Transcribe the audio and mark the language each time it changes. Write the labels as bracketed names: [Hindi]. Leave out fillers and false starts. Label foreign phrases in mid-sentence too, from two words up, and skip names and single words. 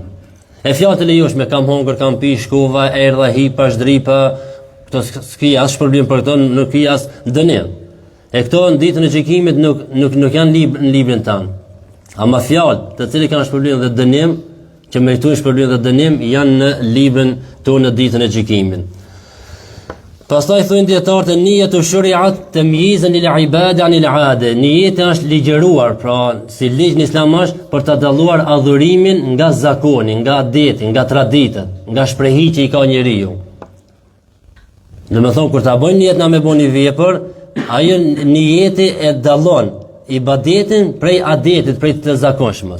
[Albanian] E fjalët e lejoshme, kam hongër, kam pi, shkova, erdha, hipa, shdripa, këto s'ki as shpërblim për këto, nuk ki as dënim. E këto në ditën e gjykimit nuk janë në librin tanë. Ama fjalët të cilët kanë shpërblim dhe dënim, që meritojnë shpërblim dhe dënim, janë në librin tonë në ditën e gjykimit. Pastaj thonë dietarët [Arabic] النية شرعت تمييزا للعبادة عن العادة. [Albanian] Niyeti është ligjëruar, pra si ligj në Islam është për ta dalluar adhurimin nga zakoni, nga adeti, nga traditat, nga shprehja që i ka njeriu. Domethënë kur ta bëjnë niyet na me bëni vepër, ajo niyeti e dallon ibadetin prej adetit, prej të zakonshmës.